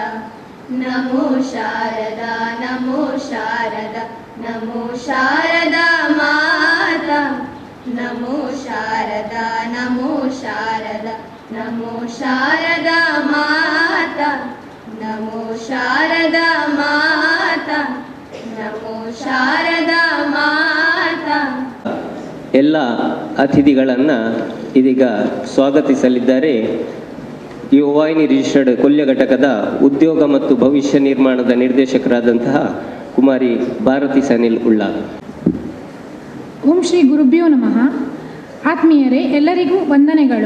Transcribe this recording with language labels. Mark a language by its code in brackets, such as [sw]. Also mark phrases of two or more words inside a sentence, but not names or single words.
[sa] नमो शारदा नमो शारदा नमो शारदा माता नमो शारदा नमो शारदा नमो शारदा माता नमो शारदा माता नमो शारदा माता. [kn] ಎಲ್ಲ ಅತಿಥಿಗಳನ್ನು ಇದೀಗ ಸ್ವಾಗತಿಸಲಿದ್ದಾರೆ. ಯುವವಾಹಿನಿ ರಿಜಿಸ್ಟರ್ಡ್ ಕೊಲ್ಯ ಘಟಕದ ಉದ್ಯೋಗ ಮತ್ತು ಭವಿಷ್ಯ ನಿರ್ಮಾಣದ ನಿರ್ದೇಶಕರಾದಂತಹ ಕುಮಾರಿ ಭಾರತಿ ಸನಿಲ್ ಉಳ್ಳಾಲ. [sa] ಓಂ ಶ್ರೀ ಗುರುಭ್ಯೋ ನಮಃ. [kn] ಆತ್ಮೀಯರೇ, ಎಲ್ಲರಿಗೂ ವಂದನೆಗಳು.